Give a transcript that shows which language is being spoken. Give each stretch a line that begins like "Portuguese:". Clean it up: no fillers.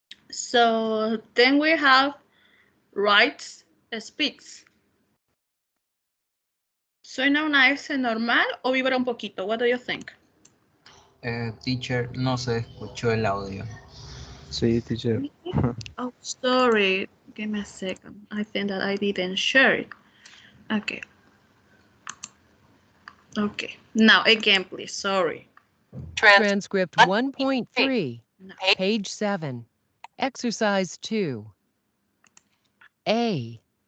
English: So then we have writes, speaks.
Spanish: ¿Suena una S normal o vibra un poquito?
English: What do you think?
Spanish: Teacher, no se escuchó el audio. Sí, teacher.
English: Oh, sorry. Give me a second. I think that I didn't share it. Okay. Okay. Now again, please. Sorry. Transcript 1.3, No. page 7, exercise 2. A,